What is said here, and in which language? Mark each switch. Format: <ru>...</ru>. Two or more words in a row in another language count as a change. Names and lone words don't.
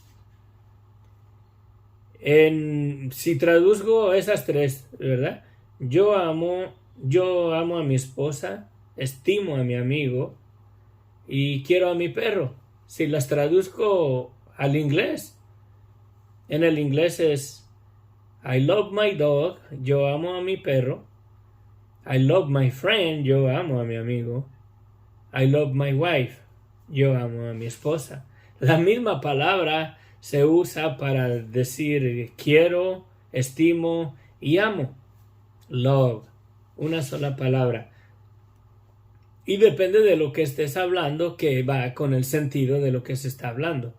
<es>Si traduzco esas tres, ¿verdad? Yo amo a mi esposa, estimo a mi amigo y quiero a mi perro. Si las traduzco al inglés, en el inglés es</es> <en>I love my dog,</en> <es>yo amo a mi perro.</es> <en>I love my friend,</en> <es>yo amo a mi amigo.</es> <en>I love my wife,</en> <es>yo amo a mi esposa. La misma palabra se usa para decir quiero, estimo y amo. Love, una sola palabra. Y depende de lo que estés hablando, que va con el sentido de lo que se está hablando.</es>